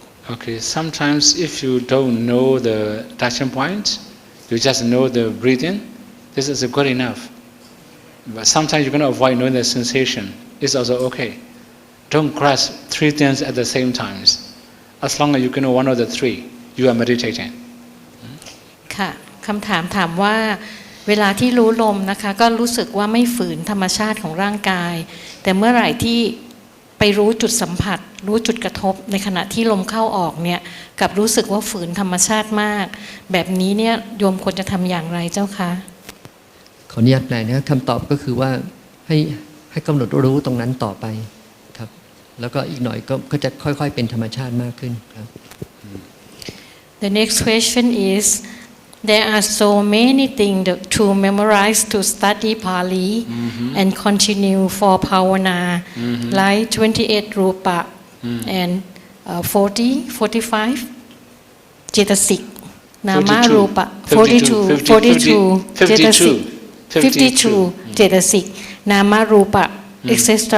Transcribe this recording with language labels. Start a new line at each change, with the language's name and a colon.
English: Okay, sometimes if you don't know the touching point, you just know the breathing, this is good enough. But sometimes you're going to avoid knowing the sensation. It's also okay. Don't grasp 3 things at the same time. As long as you can know one of the 3, you are meditating.
Thai: ค่ะคำถามว่าเวลาที่รู้ลมนะคะก็รู้สึกว่าไม่ฝืนธรรมชาติของร่างกายแต่เมื่อไหร่ที่ไปรู้จุดสัมผัสรู้จุดกระทบในขณะที่ลมเข้าออกเนี่ยกับรู้สึกว่าฝืนธรรมชาติมากแบบนี้เนี่ยโยมควรจะทำอย่างไรเจ้าคะ ขออนุญาตแปลนะครับคำตอบก็คือว่าให้กำหนดรู้ตรงนั้นต่อไปครับแล้วก็อีกหน่อยก็จะค่อยๆเป็นธรรมชาติมากขึ้นครับ
English: The next question is there are so many things to memorize to study Pali and continue for Pavana like 28 Rupa and 45 Cetasik Nama Rupa 42 Cetasik 52 Cetasik Nama Rupa etc.